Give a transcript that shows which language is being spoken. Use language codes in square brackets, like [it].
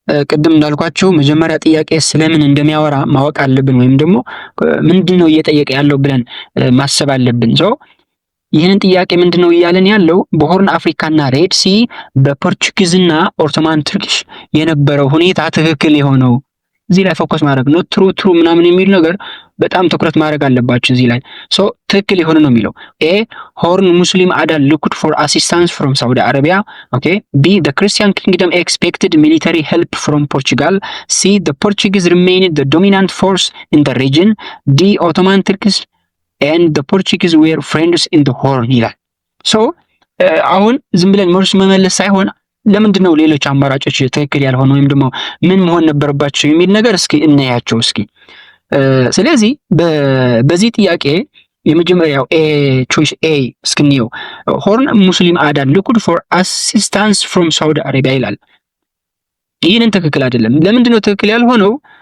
[am] ቅድም እንዳልኳችሁ መጀመሪያ ጥያቄ ስለምን እንደሚያወራ ማወቅ አለብን፣ ወይም ደግሞ ምንድነው እየጠየቀ ያለው ብለን ማሰብ አለብን። ይህንን ጥያቄ ምንድነው እያለን ያለው በሆርን አፍሪካና ሬድ ሲ በፖርቹጊዝና ኦቶማን ቱርኪሽ የነበረው ሁኔታ ትክክል የሆነው እዚህ ላይ ፎከስ ማድረግ ነው። ትሩ ምናምን የሚል ነገር በጣም ትኩረት ማድረግ አለባችሁ እዚህ ላይ። ትክክል የሆነ ነው የሚለው [en] ኤ ሆርን ሙስሊም አዳል ሉክድ ፎር አሲስታንስ ፍሮም ሳውዲ አረቢያ። ኦኬ ቢ the Christian kingdom expected military help from Portugal. C the Portuguese remained the dominant force in the region. D Ottoman Turks and the Portuguese were friends in the Horn [am] ይላል። አሁን ዝም ብለን መልስ መመለስ ሳይሆን ለምንድን ነው ሌሎች አማራጮች ትክክል ያልሆኑ ወይም ደግሞ ምን መሆን ነበረባቸው የሚል ነገር እስኪ እናያቸው እስኪ። ስለዚህ በዚህ ጥያቄ የመጀመሪያው ቾይስ ኤ እስክንየው [en] ሆርን ሙስሊም አዳል ሉክድ ፎር አሲስታንስ ፍሮም ሳውዲ አረቢያ [am] ይላል። ይህንን ትክክል አይደለም። ለምንድን ነው ትክክል ያልሆነው?